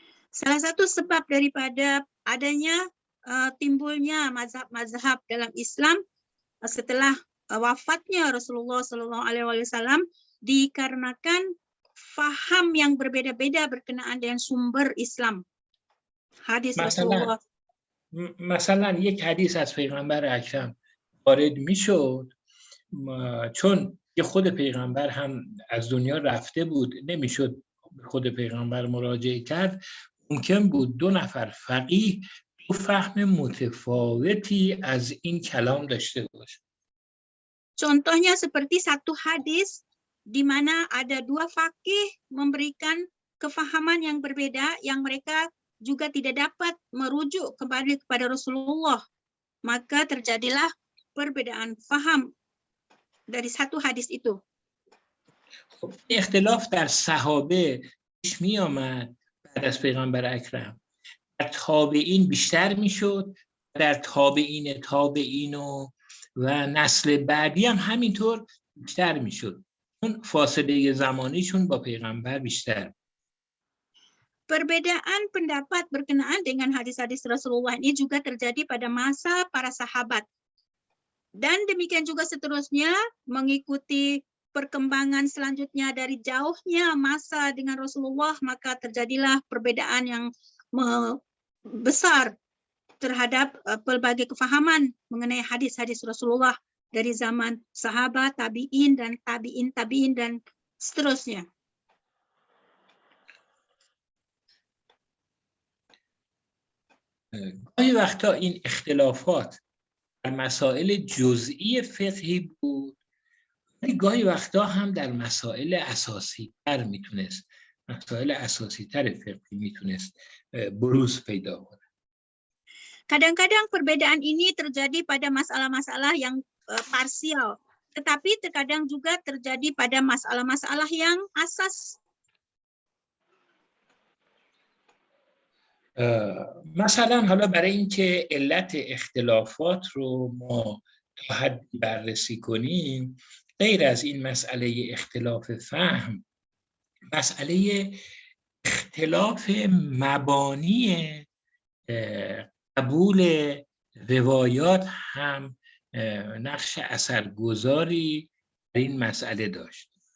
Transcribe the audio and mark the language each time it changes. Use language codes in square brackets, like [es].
[id] Salah satu sebab daripada adanya timbulnya mazhab-mazhab dalam Islam setelah wafatnya Rasulullah SAW dikarenakan faham yang berbeda-beda berkenaan dengan sumber Islam. Hadis Rasulullah. [fa] مثلا یک حدیث از پیغمبر اکرم وارد میشد چون که خود پیغمبر هم از دنیا رفته بود نمیشد خود پیغمبر مراجعه کرد ممکن بود دو نفر فقیه دو فهم متفاوتی از این کلام داشته باشه. [id] Contohnya seperti satu hadis di mana ada dua fakih memberikan kefahaman yang berbeda yang mereka juga tidak dapat merujuk kembali kepada Rasulullah. Maka terjadilah perbedaan faham dari satu hadis itu. [fa] اختلاف در صحابه پیش می آمد بعد از پیغمبر اکرم. در تابعین بیشتر میشد، در تابعین و نسل بعدی هم همینطور بیشتر میشد. اون فاصله زمانیشون با پیغمبر بیشتر. [id] Perbedaan pendapat berkenaan dengan hadis-hadis Rasulullah ini juga terjadi pada masa para sahabat. Dan demikian juga seterusnya mengikuti perkembangan selanjutnya dari jauhnya masa dengan Rasulullah, maka terjadilah perbedaan yang besar terhadap pelbagai kefahaman mengenai hadis-hadis Rasulullah dari zaman sahabat, tabi'in, dan tabi'in, dan seterusnya. [fa] گاهی وقتا این اختلافات در مسائل جزئی فقهی بود ولی گاهی وقتا هم در مسائل اساسی تر میتونست فقهی میتونست بروز پیدا کنه. [id] Kadang-kadang perbedaan ini terjadi pada masalah-masalah yang parsial, tetapi terkadang juga terjadi pada masalah-masalah yang asas. [fa] مثلا حالا برای اینکه علت اختلافات رو ما تا حدی بررسی کنیم غیر از این مسئله اختلاف فهم مسئله اختلاف مبانی قبول روایات هم نقش اثرگذاری در این مسئله داشت.